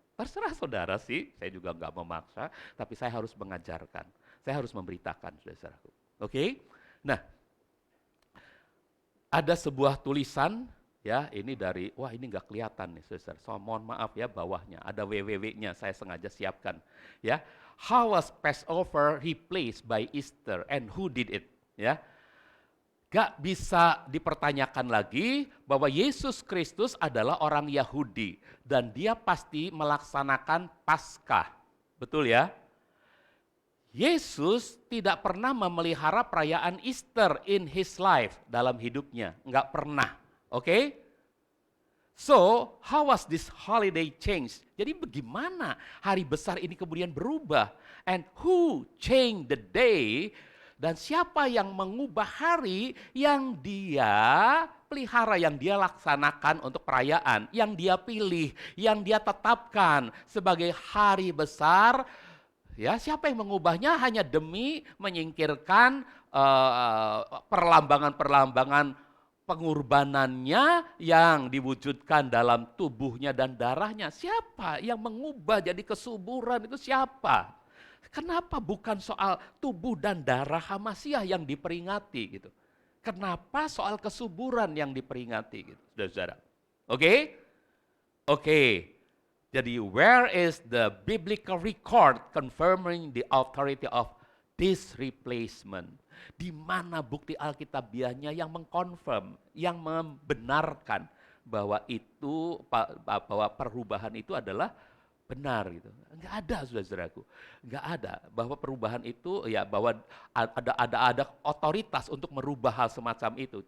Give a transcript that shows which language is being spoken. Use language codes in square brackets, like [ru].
[id] Terserah saudara sih, saya juga nggak memaksa, tapi saya harus mengajarkan. Saya harus memberitakan, saudara-saudaraku. Oke? Nah, ada sebuah tulisan, ya ini dari, wah ini nggak kelihatan nih, saudara. So, mohon maaf ya bawahnya, ada www-nya, saya sengaja siapkan. [en] Ya, how was Passover replaced by Easter and who did it? [id] Ya, gak bisa dipertanyakan lagi bahwa Yesus Kristus adalah orang Yahudi dan dia pasti melaksanakan Paskah. Betul ya? Yesus tidak pernah memelihara perayaan Easter [en] in his life, [id] dalam hidupnya. Enggak pernah. Oke? [en] So, how was this holiday changed? [id] Jadi bagaimana hari besar ini kemudian berubah? [en] And who changed the day? [id] Dan siapa yang mengubah hari yang dia pelihara, yang dia laksanakan untuk perayaan, yang dia pilih, yang dia tetapkan sebagai hari besar? Ya, siapa yang mengubahnya hanya demi menyingkirkan perlambangan-perlambangan pengorbanannya yang diwujudkan dalam tubuhnya dan darahnya. Siapa yang mengubah jadi kesuburan itu siapa? Kenapa bukan soal tubuh dan darah Hamasiah yang diperingati gitu? Kenapa soal kesuburan yang diperingati gitu, saudara-saudara? Oke? Oke. Jadi [en] where is the biblical record confirming the authority of this replacement? [id] Di mana bukti Alkitabiahnya yang mengkonfirm, yang membenarkan bahwa itu, bahwa perubahan itu adalah benar gitu. Enggak ada, saudara-saudaraku. Enggak ada bahwa perubahan itu ya bahwa ada otoritas untuk merubah hal semacam itu.